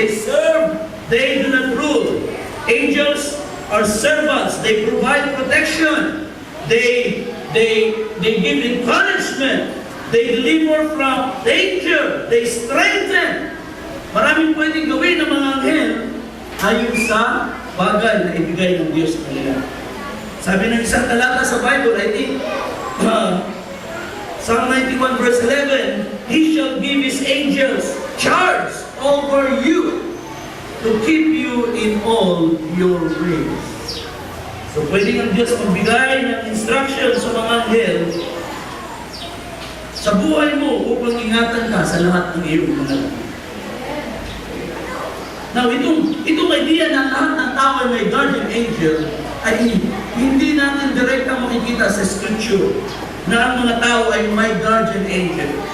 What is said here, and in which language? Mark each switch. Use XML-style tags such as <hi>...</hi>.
<en>They serve, they do not rule. Angels are servants. They provide protection. They give encouragement. They deliver from danger. They strengthen.</en> <tl>Maraming pwedeng gawin ng mga anghel ayon sa bagay na ibigay ng Diyos sa kanila. Sabi ng isang talata sa Bible,</tl> <en>I think, Psalm 91 verse 11, He shall give His angels charge over you to keep you in all your ways.</en> <tl>So pwede ng Diyos magbigay ng instruction sa mga anghel sa buhay mo upang ingatan ka sa lahat ng iyong mga. Now, itong idea na lahat ng tao ay may guardian angel ay hindi natin direkta makikita sa scripture na ang mga tao ay may guardian angel.</tl>